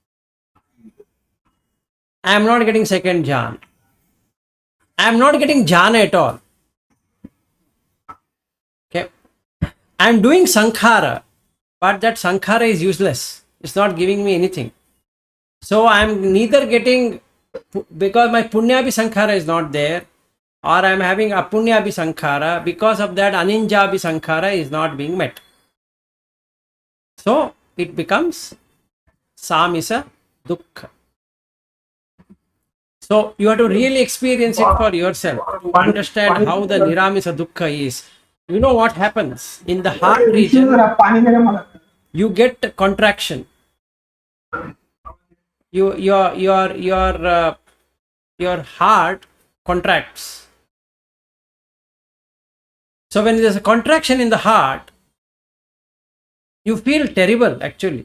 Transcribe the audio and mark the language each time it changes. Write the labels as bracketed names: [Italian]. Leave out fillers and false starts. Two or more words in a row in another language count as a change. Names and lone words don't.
[English] I'm not getting second jhana. I'm not getting jhana at all. Okay. I'm doing sankhara, but that sankhara is useless. It's not giving me anything. So I'm neither getting, because my [Pali] punyabhi sankhara [English] is not there, or I'm having [Pali] apunyabhi sankhara. [English] Because of that, [Pali] aninjabhi sankhara [English] is not being met. So it becomes [Pali] samisa dukkha. [English] So you have to really experience it for yourself to understand how the [Pali] niramisa dukkha [English] is. you know what happens in the heart region? You get contraction. Your heart contracts. So when there's a contraction in the heart, you feel terrible actually.